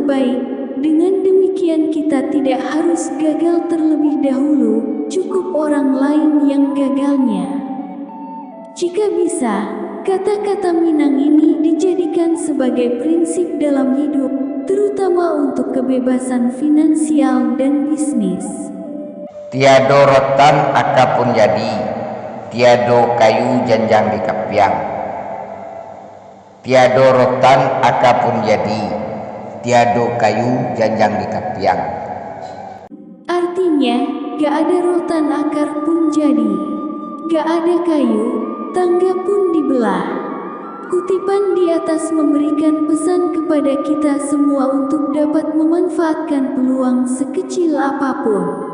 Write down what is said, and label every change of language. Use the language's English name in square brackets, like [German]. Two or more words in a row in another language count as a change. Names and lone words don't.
[Indonesian] Dengan demikian demikian kita tidak harus gagal terlebih dahulu, cukup orang lain yang gagalnya. Jika bisa, kata-kata Minang ini dijadikan sebagai prinsip dalam hidup, terutama untuk kebebasan finansial dan bisnis. [Minangkabau] Tiado rotan akapun jadi, tiado kayu janjang di kapiang. Tiado rotan akapun jadi, tiado kayu janjang di kapiang. [Indonesian] Artinya, gak ada rotan akar pun jadi, gak ada kayu, tangga pun dibelah. Kutipan di atas memberikan pesan kepada kita semua untuk dapat memanfaatkan peluang sekecil apapun.